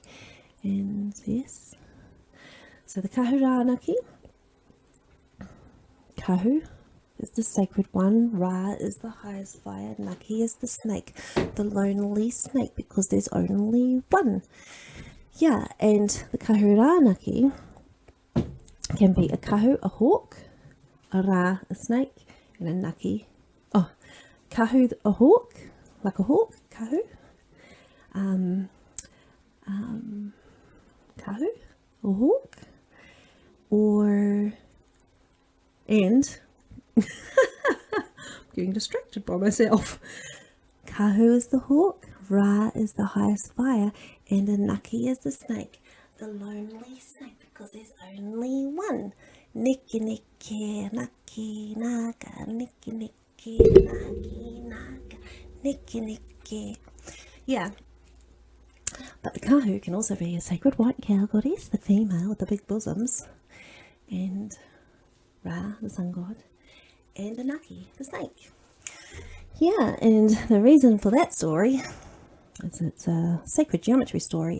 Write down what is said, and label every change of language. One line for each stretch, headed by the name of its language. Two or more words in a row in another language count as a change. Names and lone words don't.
English: And yes, so the kahuranaki, Kahu is the sacred one, Ra is the highest fire, Naki is the snake, the lonely snake, because there's only one. Yeah, and the kahuranaki can be a kahu, a hawk, a Ra, a snake, and a Naki. Oh, kahu, a hawk, like a hawk, kahu. Kahu, a hawk, and I'm getting distracted by myself. Kahu is the hawk, Ra is the highest fire, and a Naki is the snake, the lonely snake, because there's only one. Niki niki, Naki naka, Niki niki, Naki naka, Niki niki. Yeah. But the kahu can also be a sacred white cow goddess, the female with the big bosoms, and Ra, the sun god, and the Naki, the snake. Yeah, and the reason for that story is it's a sacred geometry story.